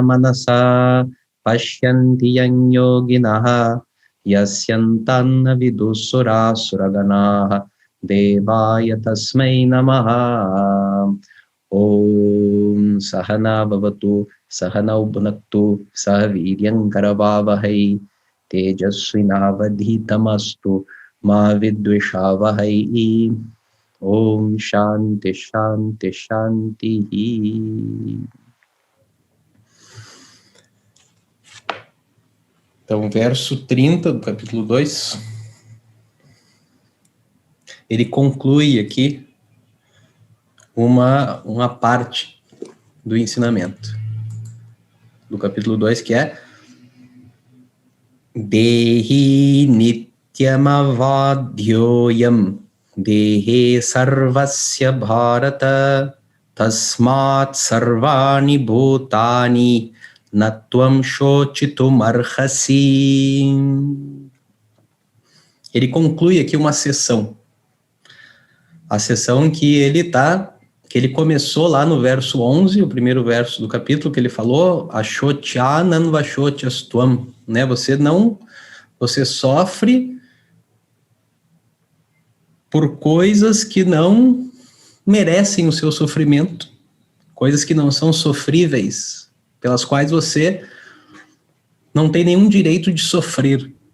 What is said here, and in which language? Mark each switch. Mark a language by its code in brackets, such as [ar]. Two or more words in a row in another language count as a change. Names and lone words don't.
[sa] मनसा पश्यन्ति यं योगिनः यस्यान्तं न विदुः सुरासुरगणाः देवाय तस्मै नमः ॐ सह नाववतु सह नौ भुनक्तु सह वीर्यं करवावहै तेजस्विनावधीतमस्तु मा विद्विषावहै ॐ शान्तिः शान्तिः शान्तिः Shanti. [pt] Então, verso 30 do capítulo 2, ele conclui aqui uma parte do ensinamento do capítulo 2, que é [sa] देही नित्यमवध्योऽयं देहे सर्वस्य भारत तस्मात् सर्वाणि भूतानि न त्वं शोचितुम् अर्हसि. [pt] Ele conclui aqui uma sessão. A sessão que ele começou lá no verso 11, o primeiro verso do capítulo, que ele falou, [sa] अशोच्यान् अन्वशोचस्त्वं, [pt] né? Você sofre por coisas que não merecem o seu sofrimento, coisas que não são sofríveis, pelas quais você não tem nenhum direito de sofrer.